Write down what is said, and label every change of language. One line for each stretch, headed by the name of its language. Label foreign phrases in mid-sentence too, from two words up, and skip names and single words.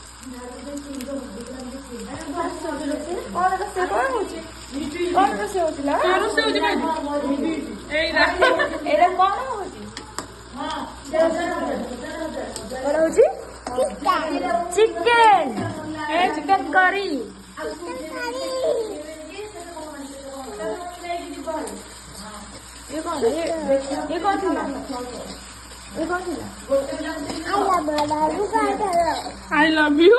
Odia: କଣ ରୋଷେଇ କଣ ହଉଛି? କଣ ରୋଷେଇ ହଉଥିଲା? ରୋଷେଇ ହଉଛି ଏଇଟା ଏଇଟା କଣ ହଉଛି? କଣ ହଉଛି? ଚିକେନ। ଚିକେନ କରି।
Hindi: ये कौन है? ये कौन ଥିଲା? ये कौन ଥିଲା?
English: I love you।